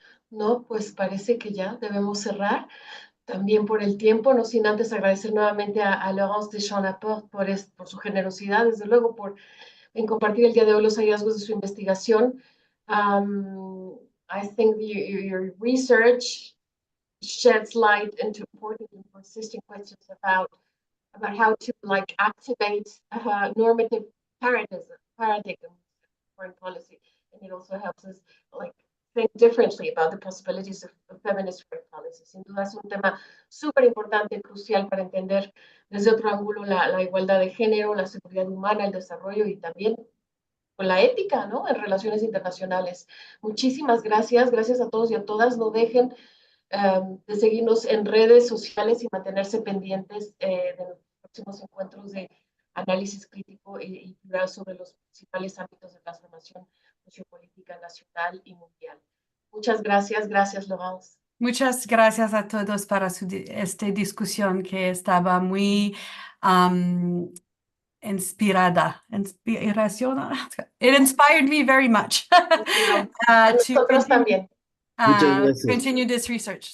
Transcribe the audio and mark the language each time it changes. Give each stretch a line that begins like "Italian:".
Spanish: No, pues parece que ya debemos cerrar. También por el tiempo, no sin antes agradecer nuevamente a Laurence Deschamps-Laporte por su generosidad, desde luego, en compartir el día de hoy los hallazgos de su investigación.
English: I think your research sheds light into important and persistent questions about how to activate normative paradigms in foreign policy, and it also helps us think differently about the possibilities of feminist foreign policy.
Spanish: Sin duda es un tema súper importante y crucial para entender desde otro ángulo la igualdad de género, la seguridad humana, el desarrollo y también con la ética, ¿no?, en relaciones internacionales. Muchísimas gracias. Gracias a todos y a todas. No dejen de seguirnos en redes sociales y mantenerse pendientes de los próximos encuentros de análisis crítico y plural sobre los principales ámbitos de transformación sociopolítica nacional y mundial. Muchas gracias. Gracias, Laurence. Muchas gracias a todos para esta discusión que estaba muy inspirada. Inspiración.
English: It inspired me very much
Spanish: Nosotros también.
English: Continue this research.